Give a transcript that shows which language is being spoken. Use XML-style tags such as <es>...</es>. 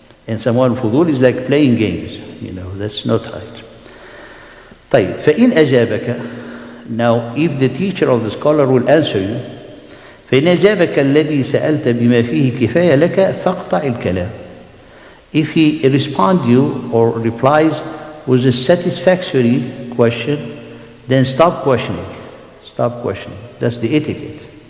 <en>And someone fudul is like playing games, you know, that's not right.</en> <ar>طيب, فإن أجابك,</ar> <en>now if the teacher or the scholar will answer you,</en> <ar>فإن أجابك الذي سألت بما فيه كفاية لك فاقطع الكلام.</ar> <en>If he responds you or replies with a satisfactory question, then stop questioning. Stop questioning. That's the etiquette.</en>